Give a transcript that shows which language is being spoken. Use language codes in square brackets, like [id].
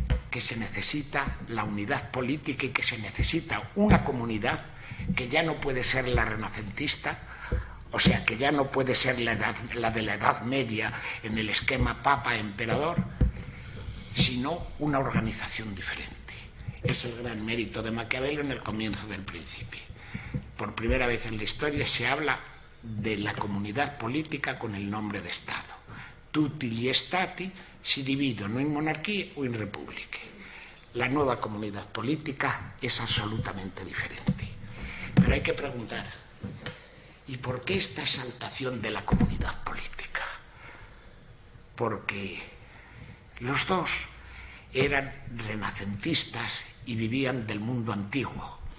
[es] Que se necesita la unidad política y que se necesita una comunidad que ya no puede ser la renacentista, o sea, que ya no puede ser la de la Edad Media en el esquema papa-emperador, sino una organización diferente. Es el gran mérito de Maquiavelo en el comienzo del Príncipe. Por primera vez en la historia se habla de la comunidad política con el nombre de Estado. [it] Tutti gli stati si dividono in monarchie o in repubbliche. [es] La nueva comunidad política es absolutamente diferente. Pero hay que preguntar, ¿y por qué esta exaltación de la comunidad política? Porque los dos eran renacentistas y vivían del mundo antiguo.